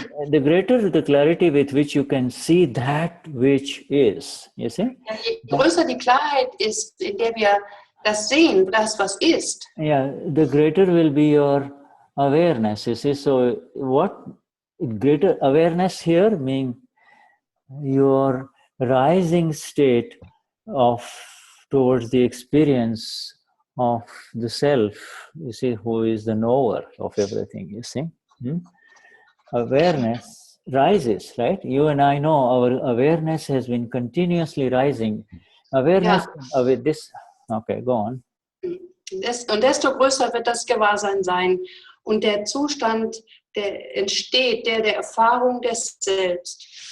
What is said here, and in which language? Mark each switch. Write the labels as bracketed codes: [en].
[en] The greater the clarity with which you can see that which is, you see. [de] Ja, je größer die Klarheit ist, in der wir das sehen, das was ist. [en] Yeah, the greater will be your awareness, you see. So what greater awareness here means your rising state of towards the experience of the self, you see, who is the knower of everything, you see. Awareness rises, right? You and I know our awareness has been continuously rising. Awareness, this, okay, go on. [de] Und desto größer wird das Gewahrsein sein. Und der Zustand, der entsteht, der Erfahrung des Selbst.